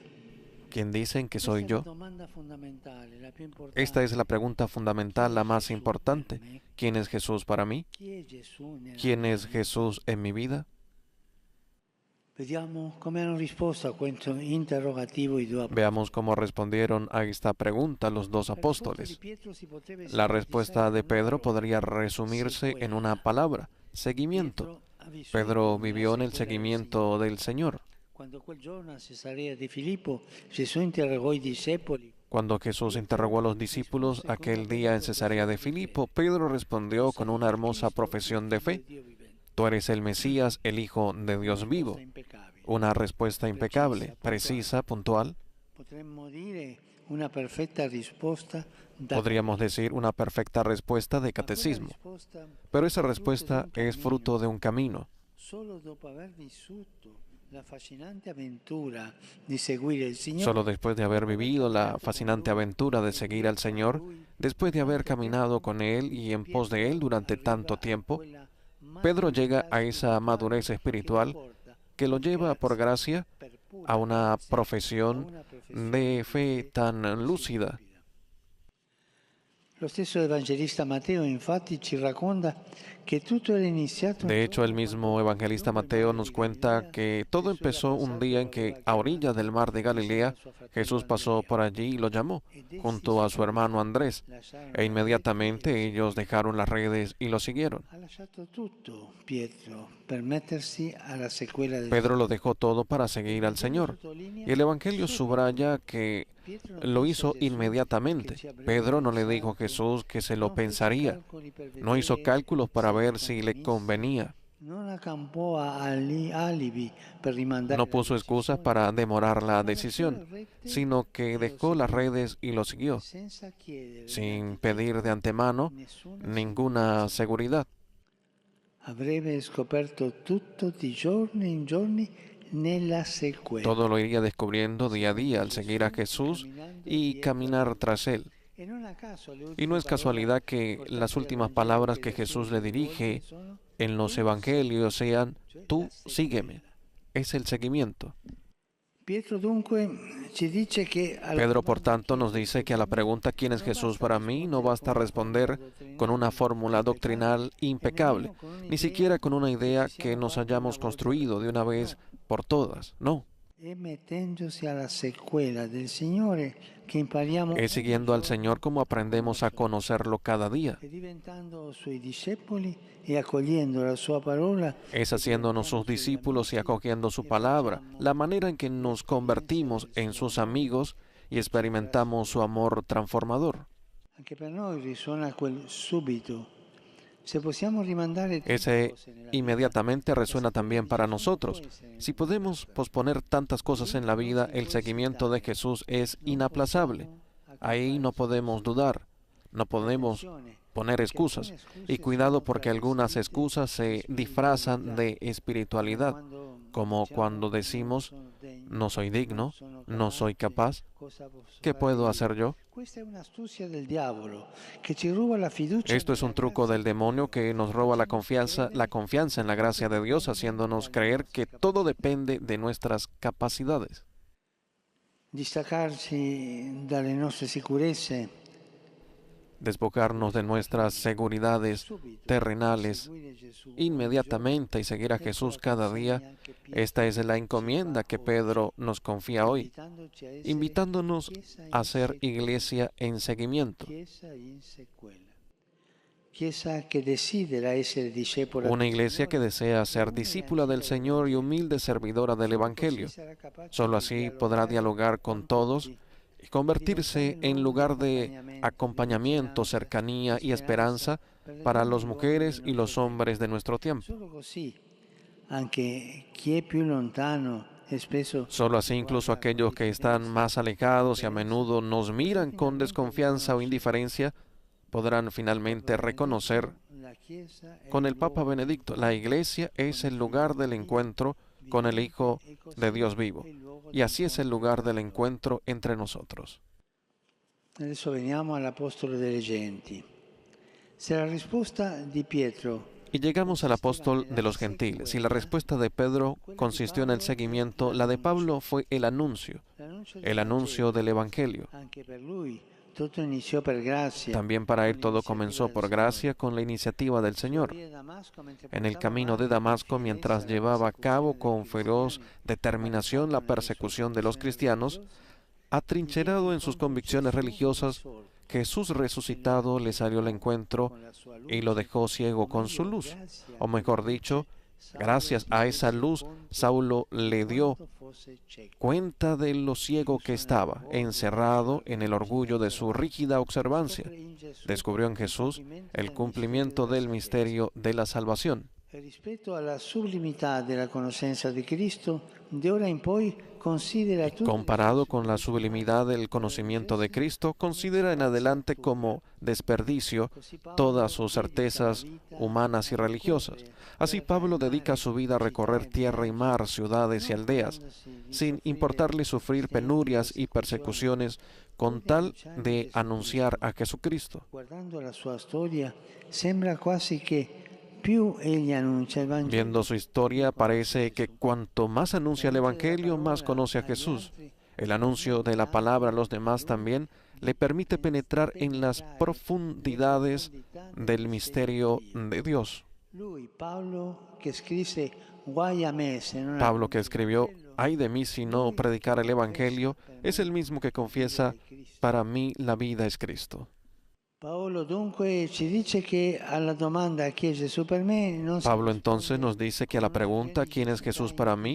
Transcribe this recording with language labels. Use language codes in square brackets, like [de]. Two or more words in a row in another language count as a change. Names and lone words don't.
[es] ¿Quién dicen que soy yo? [it] Domanda fondamentale, la più importante. [es] Esta es la pregunta fundamental, la más importante. ¿Quién es Jesús para mí? [it] Chi è Gesù nella [es] ¿Quién [it] mia [es] es Jesús en mi vida? [it] Vediamo come hanno risposto a questo interrogativo i due apostoli. [es] Veamos cómo respondieron a esta pregunta los dos [it] La risposta di [es] apóstoles. [it] Pietro si poteva [es] La respuesta de [it] sintetizzare [es] Pedro [it] con una [es] podría [it] parola: [es] resumirse en una [it] sequela. [es] palabra: seguimiento. [it] Pietro ha vissuto [es] Pedro [it] nella [es] vivió en el [it] sequela del [es] seguimiento del Señor. [it] Quando quel giorno a Cesarea di Filippo Gesù interrogò i discepoli. [es] Cuando Jesús interrogó a los discípulos aquel día en Cesarea de Filipo, Pedro respondió con una hermosa profesión de fe: tú eres el Mesías, el Hijo de Dios vivo. Una respuesta impecable, precisa, puntual. [it] Potremmo dire una perfetta risposta da [es] Podríamos decir una perfecta respuesta de catecismo. Pero esa respuesta es fruto de un camino. [it] Solo dopo aver vissuto la fascinante aventura di seguire il Signore, [es] Solo después de haber vivido la fascinante aventura de seguir al Señor, después de haber caminado con Él y en pos de Él durante tanto tiempo, Pedro llega a esa madurez espiritual que lo lleva por gracia a una profesión de fe tan lúcida. [it] Lo stesso evangelista Matteo infatti ci racconta que tutto era iniziato [es] De hecho, el mismo evangelista Mateo nos cuenta que todo empezó un día en que, a orillas del mar de Galilea, Jesús pasó por allí y lo llamó, junto a su hermano Andrés, e inmediatamente ellos dejaron las redes y lo siguieron. [it] Ha lasciato tutto Pietro per mettersi alla sequela del [es] Pedro lo dejó todo para seguir al Señor, y el Evangelio subraya que lo hizo inmediatamente. Pedro no le dijo a Jesús que se lo pensaría, no hizo cálculos para ver si le convenía, [it] Non accampò alibi per rimandare [es] no la puso excusas para demorar la decisión, sino que dejó las redes y lo siguió, [it] senza chiedere [es] sin pedir de antemano ninguna seguridad. [it] avrebbe scoperto tutto di giorno in giorni nella sequela. [es] Todo lo iría descubriendo día a día al seguir a Jesús y caminar tras Él. [it] E non a caso le [es] Y no es casualidad que las últimas palabras que Jesús le dirige en los evangelios sean: tú sígueme. Es el seguimiento. [it] Pietro dunque ci dice que [es] Pedro, por tanto, nos dice que a la pregunta ¿quién es Jesús para mí? No basta responder con una fórmula doctrinal impecable, ni siquiera con una idea que nos hayamos construido de una vez por todas. No. [it] E mettendosi alla sequela del Signore che impariamo [es] Es siguiendo al Señor como aprendemos a conocerlo cada día. [it] e diventando suoi discepoli e accogliendo la sua parola. [es] Es haciéndonos sus discípulos y acogiendo su palabra, la manera en que nos convertimos en sus amigos y experimentamos su amor transformador. [it] Anche per noi risuona quel subito. Se possiamo rimandare tante [es] Ese [it] cose nella vita, [es] inmediatamente resuena también para nosotros. Si podemos posponer tantas cosas en la vida, el seguimiento de Jesús es inaplazable. Ahí no podemos dudar, no podemos poner excusas. Y cuidado porque algunas excusas se disfrazan de espiritualidad, como cuando decimos, no soy digno, no soy capaz, ¿qué puedo hacer yo? [it] Questa è un'astuzia del diavolo che ci ruba la fiducia. [es] Esto es un truco del demonio que nos roba la confianza en la gracia de Dios, haciéndonos creer que todo depende de nuestras capacidades. [it] Distaccarci dalle nostre sicurezze, [es] Despojarnos de nuestras seguridades terrenales [it] seguire Gesù [es] inmediatamente y seguir a Jesús cada día. Esta es la encomienda que Pedro nos confía hoy, [it] invitandoci a essere [es] invitándonos a ser [it] chiesa [es] iglesia en seguimiento. [it] in sequela. Chiesa che desidera essere discepola [es] Una del iglesia que [it] Signore, [es] desea ser discípula del Señor y humilde servidora del Evangelio. [it] così sarà capace [es] Solo [it] di [es] así podrá dialogar con todos y convertirse en lugar de acompañamiento, cercanía y esperanza para las mujeres y los hombres de nuestro tiempo. [it] Solo così anche chi è più lontano e spesso [es] Solo así incluso aquellos que están más alejados y a menudo nos miran con desconfianza o indiferencia podrán finalmente reconocer [it] la Chiesa è [es] con el Papa Benedicto, la iglesia es el lugar del encuentro con el Hijo de Dios vivo. Y así es el lugar del encuentro entre nosotros. [it] Adesso veniamo all'Apostolo delle Genti. Se la risposta di Pietro [es] Y llegamos al apóstol de los gentiles, y la respuesta de Pedro consistió en el seguimiento, la de Pablo fue el anuncio del Evangelio. [it] anche per lui tutto iniziò per grazia. [es] También para él todo comenzó por gracia con la iniciativa del Señor. En el camino de Damasco, mientras llevaba a cabo con feroz determinación la persecución de los cristianos, atrincherado en sus convicciones religiosas, Jesús resucitado le salió al encuentro y lo dejó ciego con su luz. O mejor dicho, gracias a esa luz, Saulo le dio cuenta de lo ciego que estaba, encerrado en el orgullo de su rígida observancia. Descubrió en Jesús el cumplimiento del misterio de la salvación. [it] Rispetto alla sublimità della conoscenza di Cristo, de ora in poi considera tutto [es] Comparado con la sublimidad del conocimiento de Cristo, considera en adelante como desperdicio todas sus certezas humanas y religiosas. Así Pablo dedica su vida a recorrer tierra y mar, ciudades y aldeas, sin importarle sufrir penurias y persecuciones, con tal de anunciar a Jesucristo. [it] Guardando la sua storia, sembra quasi che più egli annuncia il Vangelo, [es] Viendo su historia, parece que cuanto más anuncia el Evangelio, más conoce a Jesús. El anuncio de la palabra a los demás también le permite penetrar en las profundidades del misterio de Dios. [it] lui, Paolo, che scrisse guai a me se non [es] Pablo, que escribió, ay de mí si no predicar el Evangelio, es el mismo que confiesa, para mí la vida es Cristo. [it] Paolo dunque ci dice che alla domanda chi è Gesù per me non si [es] Pablo entonces nos dice que a la pregunta ¿quién es Jesús para mí?